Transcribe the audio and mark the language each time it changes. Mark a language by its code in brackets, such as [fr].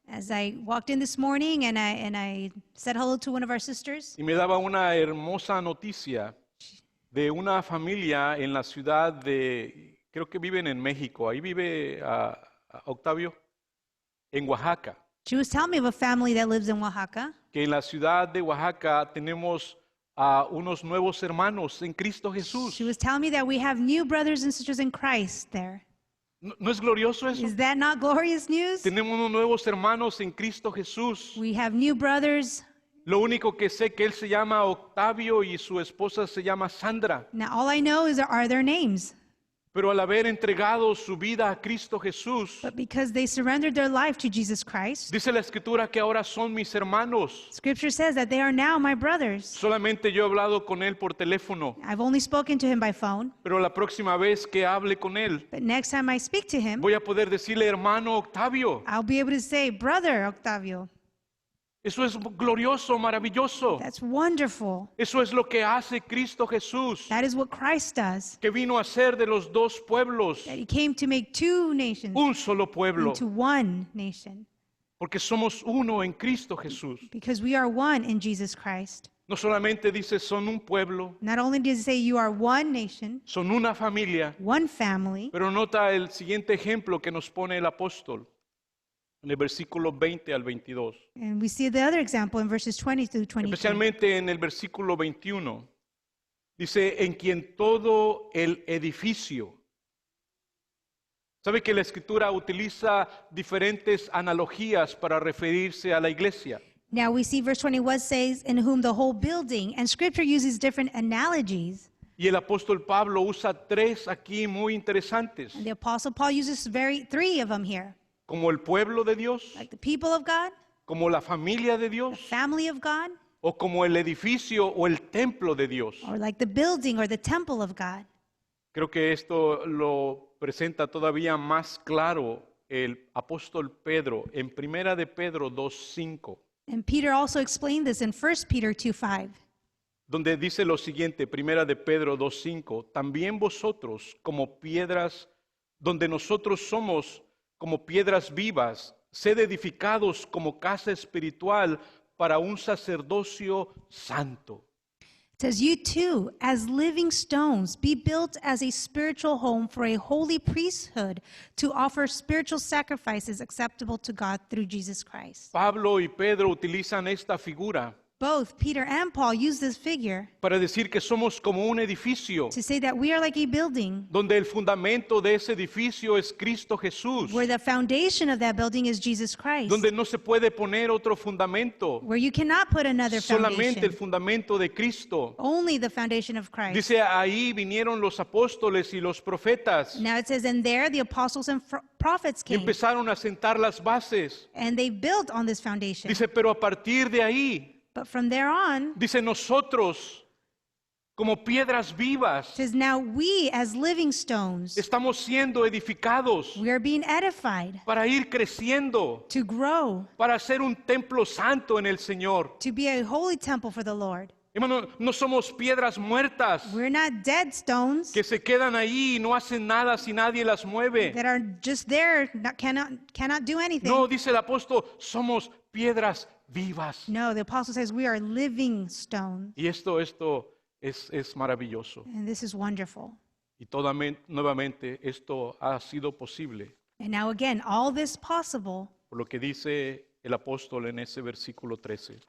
[en] As I walked in this morning and I said hello to one of our sisters, [es] y me daba una hermosa noticia de una familia en la ciudad de, creo que viven en México, ahí vive Octavio, en Oaxaca, [en] she was telling me of a family that lives in Oaxaca, [es] que en la ciudad de Oaxaca tenemos a unos nuevos hermanos en Cristo Jesús. [en] She was telling me that we have new brothers and sisters in Christ there. [es] ¿No es glorioso eso? [en] Is that not glorious news? [es] Tenemos unos nuevos hermanos en Cristo Jesús. [en] We have new brothers. [es] Lo único que sé que él se llama Octavio y su esposa se llama Sandra. [en] Now, all I know is are their names. [es] Pero al haber entregado su vida a Cristo Jesús, [en] But because they surrendered their life to Jesus Christ, [es] dice la Escritura que ahora son mis hermanos. [en] Scripture says that they are now my brothers. [es] Solamente yo he hablado con él por teléfono, [en] I've only spoken to him by phone, [es] pero la próxima vez que hable con él, [en] but next time I speak to him, [es] voy a poder decirle hermano Octavio. [en] I'll be able to say, Brother Octavio. [es] Eso es glorioso, maravilloso. [en] That's wonderful. [es] Eso es lo que hace Cristo Jesús, [en] That is what Christ does. [es] que vino a ser de los dos pueblos, [en] That he came to make two nations [es] un solo pueblo, [en] into one nation. [es] porque somos uno en Cristo Jesús. [en] Because we are one in Jesus Christ. [es] No solamente dice son un pueblo, [en] Not only does it say you are one nation, [es] son una familia, [en] one family, [es] pero nota el siguiente ejemplo que nos pone el apóstol en el versículo 20 al 22. [en] and we see the other example in verses 20 through 22. [es] Especialmente en el versículo 21. Dice, en quien todo el edificio. ¿Sabe que la Escritura utiliza diferentes analogías para referirse a la iglesia? [en] Now we see verse 21 says, in whom the whole building, and scripture uses different analogies. [es] Y el apóstol Pablo usa tres aquí muy interesantes, [en] And the apostle Paul uses three of them here. [es] como el pueblo de Dios, [en] Like the people of God, [es] como la familia de [en] the [es] Dios, [en] family of God, [es] o como el edificio o el templo de Dios. [en] or like the building or the temple of God. [es] Creo que esto lo presenta todavía más claro el apóstol Pedro en Primera de Pedro 2:5, [en] And Peter also explained this in 1 Peter 2:5. [es] donde dice lo siguiente, Primera de Pedro 2:5, también vosotros como piedras, donde nosotros somos como piedras vivas, sed edificados como casa espiritual para un sacerdocio santo. [en] It says, you too, as living stones, be built as a spiritual home for a holy priesthood to offer spiritual sacrifices acceptable to God through Jesus Christ. [es] Pablo y Pedro utilizan esta figura [en] Both Peter and Paul use this figure [es] para decir que somos como un edificio, [en] to say that we are like a building [es] donde el fundamento de ese edificio es Cristo Jesús, [en] where the foundation of that building is Jesus Christ, [es] donde no se puede poner otro fundamento, [en] where you cannot put another [es] solamente el [en] foundation, [es] fundamento de Cristo. [en] only the foundation of Christ. [es] Dice, ahí vinieron los apóstoles y los profetas [en] Now it says, and there the apostles and prophets [es] y [en] came, [es] empezaron a sentar las bases. [en] and they built on this foundation. [es] Dice, pero a partir de ahí, [en] But from there on, [es] dice, nosotros como piedras [en] it [es] vivas [en] says, now we as living stones, [es] estamos siendo edificados [en] we are being edified [es] para ir creciendo, [en] to grow, [es] para hacer un templo santo en el Señor. [en] to be a holy temple for the Lord. [es] Hermano, no somos piedras muertas [en] We're not dead stones [es] que se quedan ahí y no hacen nada si nadie las mueve. [en] that are just there, cannot do anything. [es] No, dice el apóstol, somos piedras vivas. [en] No, the apostle says we are living stones. [es] Y esto es maravilloso. [en] And this is wonderful. [es] Y nuevamente esto ha sido posible [en] And now again, all this possible [es] por lo que dice el apóstol en ese versículo 13,